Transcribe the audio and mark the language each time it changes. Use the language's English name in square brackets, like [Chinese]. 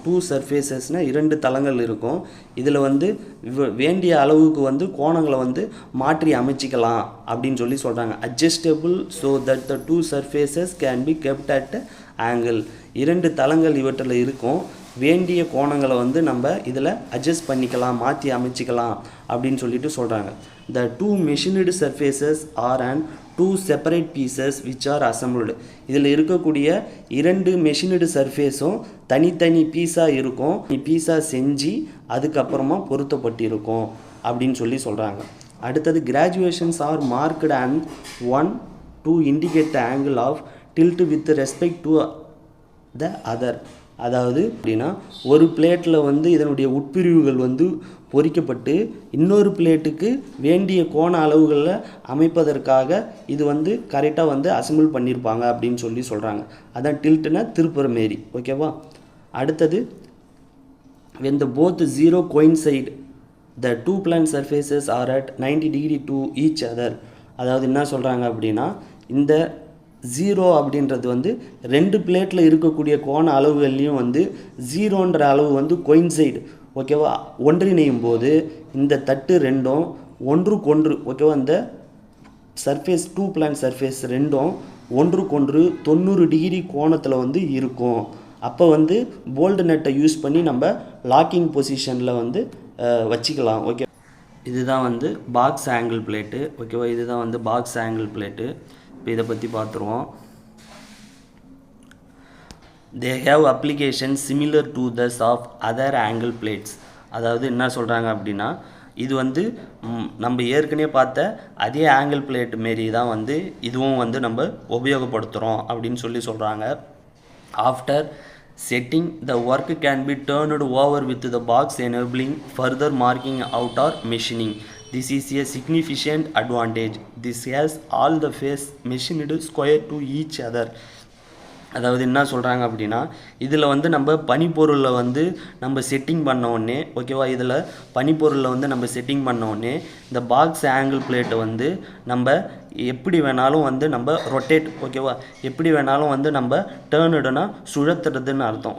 [Tamil] Two சர்ஃபேசஸ்னால் இரண்டு தளங்கள் இருக்கும். இதில் வந்து வேண்டிய அளவுக்கு வந்து கோணங்களை வந்து மாற்றி அமைச்சிக்கலாம் அப்படின்னு சொல்லி சொல்கிறாங்க. [English] Adjustable so that the two surfaces can be kept at angle. [Tamil] இரண்டு தளங்கள் இவற்றில் இருக்கும். வேண்டிய கோணங்களை வந்து நம்ம இதில் அட்ஜஸ்ட் பண்ணிக்கலாம், மாற்றி அமைச்சிக்கலாம் அப்படின்னு சொல்லிட்டு சொல்கிறாங்க. [English] The two machined surfaces are and two separate pieces which are assembled. [Tamil] இதில் இருக்கக்கூடிய இரண்டு மெஷினடு சர்ஃபேஸும் தனித்தனி பீஸாக இருக்கும். பீஸாக செஞ்சு அதுக்கப்புறமா பொருத்தப்பட்டிருக்கும் அப்படின்னு சொல்லி சொல்கிறாங்க. [English] அடுத்தது graduations are marked and 1 to indicate the angle of tilt with respect to the other. [Tamil] அதாவது அப்படின்னா ஒரு பிளேட்டில் வந்து இதனுடைய உட்பிரிவுகள் வந்து பொறிக்கப்பட்டு இன்னொரு பிளேட்டுக்கு வேண்டிய கோண அளவுகளில் அமைப்பதற்காக இது வந்து கரெக்டாக வந்து அசம்பிள் பண்ணியிருப்பாங்க அப்படின்னு சொல்லி சொல்கிறாங்க. அதான் டில்ட்னா திருப்புற மாரி. ஓகேவா, அடுத்தது [English] when the both zero coincide the two plane surfaces are at 90 degree to each other. [Tamil] அதாவது என்ன சொல்கிறாங்க அப்படின்னா, இந்த ஜீரோ அப்படின்றது வந்து ரெண்டு பிளேட்டில் இருக்கக்கூடிய கோண அளவுகள்லையும் வந்து ஜீரோன்ற அளவு வந்து கோயின்சைடு ஓகேவா ஒன்றிணையும் போது இந்த தட்டு ரெண்டும் ஒன்றுக்கொன்று ஓகேவா இந்த சர்ஃபேஸ் டூ பிளான் சர்ஃபேஸ் ரெண்டும் ஒன்றுக்கொன்று 90 டிகிரி கோணத்தில் வந்து இருக்கும். அப்போ வந்து போல்டு நெட்டை யூஸ் பண்ணி நம்ம லாக்கிங் பொசிஷனில் வந்து வச்சுக்கலாம். ஓகே, இதுதான் வந்து பாக்ஸ் ஆங்கிள் பிளேட்டு. ஓகேவா, இதுதான் வந்து பாக்ஸ் ஆங்கிள் பிளேட்டு. இப்போ இதை பற்றி பார்த்துருவோம். [English] they have applications similar to those of other angle plates. [Tamil] அதாவது என்ன சொல்கிறாங்க அப்படின்னா, இது வந்து நம்ம ஏற்கனவே பார்த்த அதே ஆங்கிள் பிளேட் மாரி தான் வந்து இதுவும் வந்து நம்ம உபயோகப்படுத்துகிறோம் அப்படின்னு சொல்லி சொல்கிறாங்க. [English] After setting the work can be turned over with the box enabling further marking out or machining. This is a significant advantage. This has all the face machined square to each other. [Tamil] அதாவது என்ன சொல்கிறாங்க அப்படின்னா, இதில் வந்து நம்ம பனிப்பொருளில் வந்து நம்ம setting பண்ண உடனே ஓகேவா இதில் பனிப்பொருளில் வந்து நம்ம செட்டிங் பண்ண உடனே இந்த பாக்ஸ் ஆங்கிள் பிளேட்டை வந்து நம்ம எப்படி வேணாலும் வந்து நம்ம ரொட்டேட் ஓகேவா எப்படி வேணாலும் வந்து நம்ம டேர்னுடுனா சுழத்துறதுன்னு அர்த்தம்.